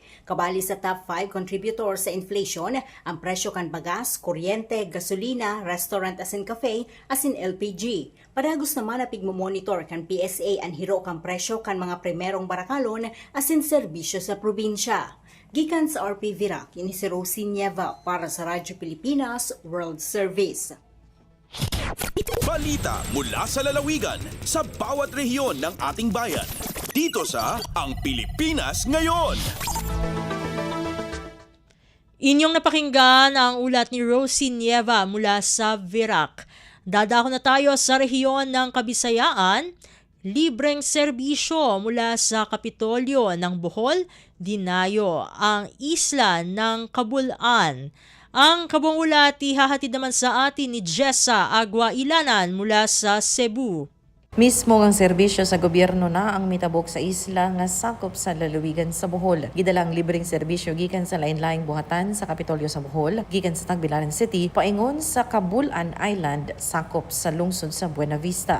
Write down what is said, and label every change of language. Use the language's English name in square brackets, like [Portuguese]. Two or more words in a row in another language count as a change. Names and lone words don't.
[Bikol] Kabali sa [English] top 5 contributors [Bikol] sa inflation ang presyo kan bagas, kuryente, gasolina, restaurant asin cafe, asin LPG. Padagos naman na pigmomonitor kan PSA ang hiro kan presyo kan mga primerong barakalon asin serbisyo sa probinsya. Gikan sa RP Virac, ini si Rosie Nieva para sa Radyo Pilipinas World Service. [Filipino] Balita mula sa lalawigan sa bawat rehiyon ng ating bayan. Dito sa Ang Pilipinas Ngayon. Inyong napakinggan ang ulat ni Rosie Nieva mula sa Virac. Dadako na tayo sa rehiyon ng Kabisayaan. Libreng serbisyo mula sa Kapitolyo ng Bohol, dinayo ang isla ng Kabulan. Ang kabuang ulat ihahatid naman sa atin ni Jessa Agua Ilanan mula sa Cebu. [Cebuano] Mismo ang serbisyo sa gobyerno na ang mitabok sa isla nga sakop sa lalawigan sa Bohol. Gidalang libreng serbisyo gikan sa lain-laing buhatan sa Kapitolyo sa Bohol, gikan sa Tagbilaran City, paingon sa Kabulan Island, sakop sa lungsod sa Buena Vista.